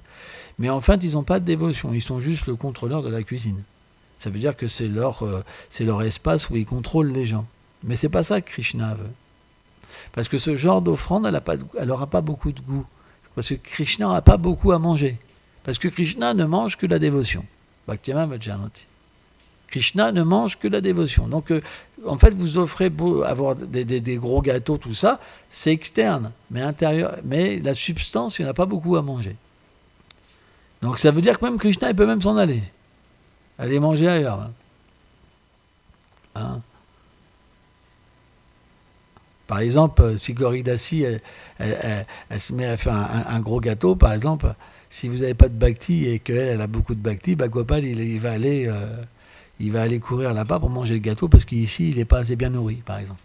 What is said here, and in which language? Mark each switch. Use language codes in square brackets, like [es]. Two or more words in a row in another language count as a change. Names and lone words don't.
[fr] Mais en fait, ils n'ont pas de dévotion, ils sont juste le contrôleur de la cuisine. Ça veut dire que c'est leur espace où ils contrôlent les gens. Mais c'est pas ça que Krishna veut. Parce que ce genre d'offrande, elle n'aura pas beaucoup de goût. Parce que Krishna n'aura pas beaucoup à manger. Parce que Krishna ne mange que la dévotion. Bhakti-Amar Vajayanati. Krishna ne mange que la dévotion. Donc, en fait, vous offrez avoir des gros gâteaux, tout ça, c'est externe. Mais la substance, il n'y en a pas beaucoup à manger. Donc, ça veut dire que même Krishna, il peut même s'en aller. Aller manger ailleurs. Par exemple, si Goridasi, elle se met à faire un gros gâteau, par exemple, si vous n'avez pas de bhakti et qu'elle a beaucoup de bhakti, Gopal, il va aller courir là-bas pour manger le gâteau parce qu'ici, il n'est pas assez bien nourri, par exemple.